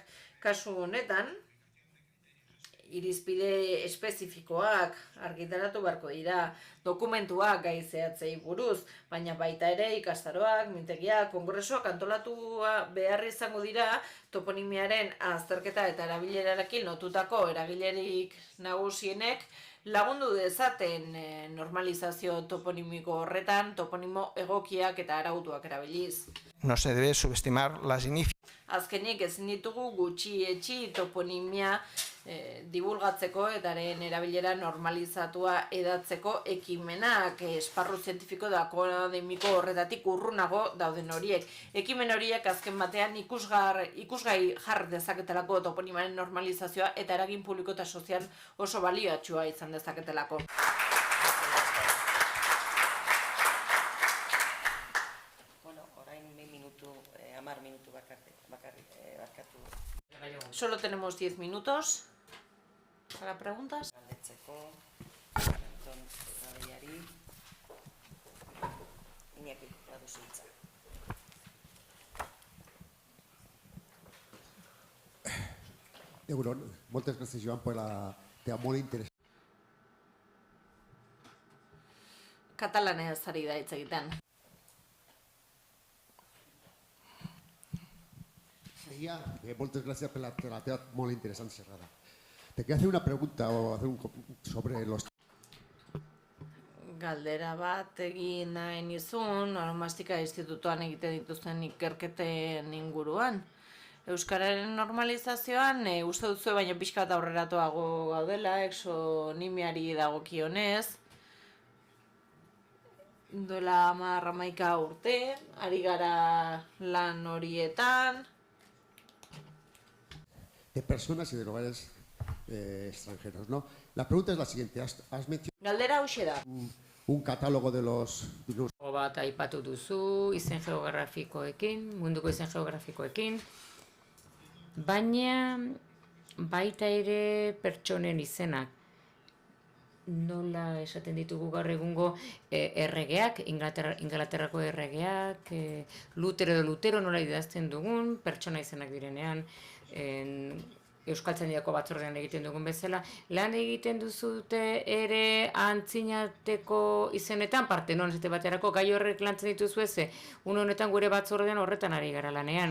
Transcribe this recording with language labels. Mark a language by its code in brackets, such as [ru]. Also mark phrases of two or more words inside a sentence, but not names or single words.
[eu] Kasu honetan, irizpide espezifikoak argitaratu beharko dira, dokumentuak gai zehatzei buruz, baina baita ere ikastaroak, mintegiak, kongresoak antolatu behar izango dira toponimiaren azterketa eta erabilerarekin lotutako eragilerik nagusienek lagundu dezaten normalizazio toponimiko horretan, toponimo egokiak eta arautuak erabiliz. [es] No se debe subestimar la significación. [eu] Azkenik ezin ditugu gutxietsi toponimia divulgatzeko eta erabilera normalizatua edatzeko ekimenak esparru zientifiko da akademiko horretatik urrunago dauden horiek. Ekimen horiek azken batean ikusgai jar dezaketelako toponimaren normalizazioa eta eragin publiko eta sozial oso balioatsua izan dezaketelako. Orain 10 minutu barkatu. [es] Solo tenemos 10 minutos para preguntas. [eu] Galdetzeko, Anton Rabellari, Iñaki, baduzu hitza. Egunon, [ca] moltes gràcies, Joan, per la teva molt interessant. [eu] Katalanez ari da hitz egiten. [ca] Moltes gràcies per la teva molt interessant xerrada. [es] Te quería hacer una pregunta sobre los... [eu] Galdera bat egin nahi nizun, Onomastika Institutuan egiten dituzten ikerketen inguruan. Euskararen normalizazioan, uste duzu baina pixka bat aurreratuago gaudela, exonimiari dagokionez. Duela 10-11 urte, ari gara lan horietan. [es] de personas y de lugares extranjeros, ¿no? La pregunta es la siguiente, has mencionado [eu] Galdera hauxe da. [es] un catálogo de los... [eu] Bat aipatu duzu, izen geografikoekin, munduko izen geografikoekin, baina baita ere pertsonen izenak. Nola esaten ditugu gaur egungo erregeak, Ingalaterrako erregeak, Lutero nola idazten dugun, pertsona izenak direnean, Euskaltzaindiako batzordean egiten dugun bezala, lan egiten duzute ere antzinateko izenetan, Partenon zete baterako gai horrek lantzen dituzu eze, honetan gure batzordean horretan ari gara lanean.